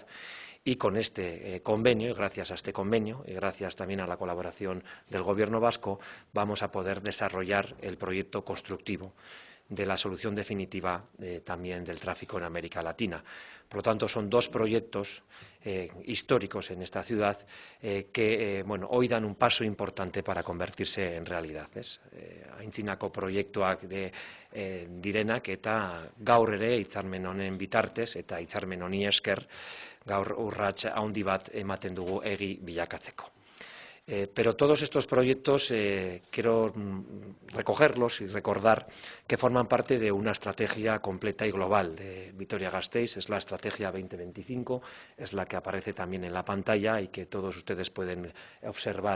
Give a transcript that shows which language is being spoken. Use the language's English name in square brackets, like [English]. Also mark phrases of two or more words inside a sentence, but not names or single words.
[Spanish] Y con este convenio, y gracias a este convenio, y gracias también a la colaboración del Gobierno vasco, vamos a poder desarrollar el proyecto constructivo de la solución definitiva también del tráfico en América Latina. Por lo tanto, son dos proyectos históricos en esta ciudad que hoy dan un paso importante para convertirse en realidad. [Basque] Aintzinako proiektuak direnak eta gaur ere hitzarmen honen bitartez eta hitzarmen honi esker gaur urrats handi bat ematen dugu egi bilakatzeko. [Spanish] Pero todos estos proyectos quiero recogerlos y recordar que forman parte de una estrategia completa y global de Vitoria-Gasteiz. Es la estrategia 2025, es la que aparece también en la pantalla y que todos ustedes pueden observar.